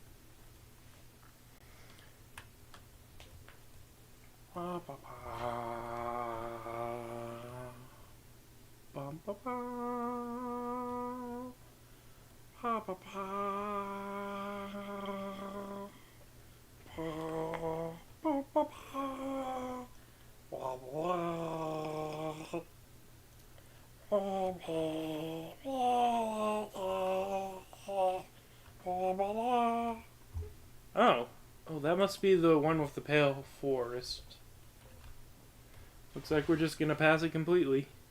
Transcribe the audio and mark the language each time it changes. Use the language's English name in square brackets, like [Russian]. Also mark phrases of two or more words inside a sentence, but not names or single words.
[English] Ba ba ba. Bum ba ba. Ba ba ba. Ba ba ba ba. Blah blah. Oh. Oh, that must be the one with the pale forest. Looks like we're just gonna pass it completely.